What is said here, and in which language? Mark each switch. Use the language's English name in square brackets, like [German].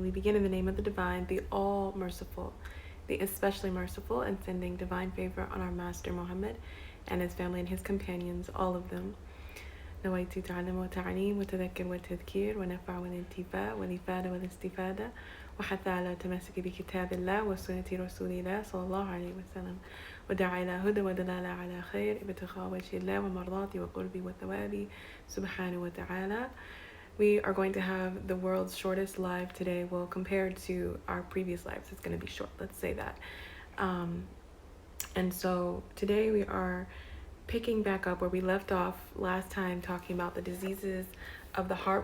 [English] We begin in the name of the Divine, the All-Merciful, the Especially Merciful, and sending divine favor on our Master Muhammad and his family and his companions, all of them. [Arabic] نويت تعلم وتعليم وتذكر والتذكير ونفع والانتفاع والإفادة والاستفادة وحث على التمسك بكتاب الله وسنة رسول الله صلى الله عليه وسلم ودعا إلى هدى ودلالة على خير ابتغاء وجه الله ومرضاته وقربه وثوابه سبحانه وتعالى. [English] We are going to have the world's shortest live today. Well, compared to our previous lives, it's going to be short. Let's say that. And so today we are picking back up where we left off last time, talking about the diseases of the heart.